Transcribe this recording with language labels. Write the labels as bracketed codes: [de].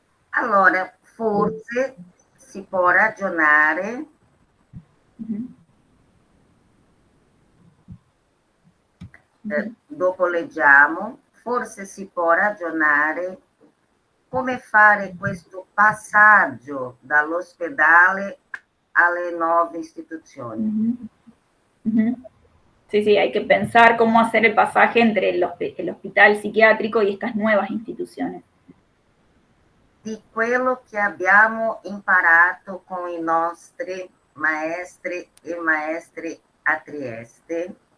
[it] Allora, forse si può ragionare dopo leggiamo, forse si può ragionare come fare questo passaggio dall'ospedale alle nuove istituzioni. [es] Sí, sí, hay que pensar cómo hacer el pasaje entre el hospital psiquiátrico y estas nuevas instituciones. [it] Di quello che abbiamo imparato con i nostri maestri e maestre a Trieste,